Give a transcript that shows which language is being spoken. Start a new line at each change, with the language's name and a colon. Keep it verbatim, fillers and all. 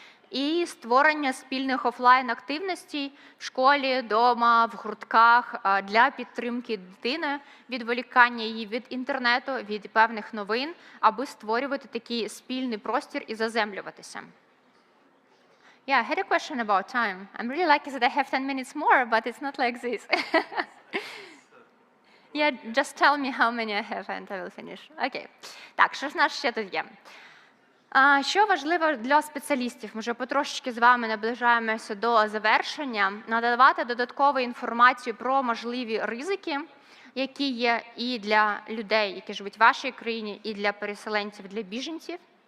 Ukrainian: І створення спільних офлайн-активностей в школі, вдома, в гуртках а, для підтримки дитини, відволікання її від інтернету, від певних новин, аби створювати такий спільний простір і заземлюватися.
English: Yeah, I had a question about time. I'm really lucky that I have ten minutes more, but it's not like this. Yeah, just tell me how many I have and I will finish.
Ukrainian: Okay. Так, що ж нас ще тут є? А, Що важливо для спеціалістів? Ми вже потрошечки з вами наближаємося до завершення. Надавати додаткову інформацію про можливі ризики, які є і для людей, які живуть в вашій країні, і для переселенців, для біженців.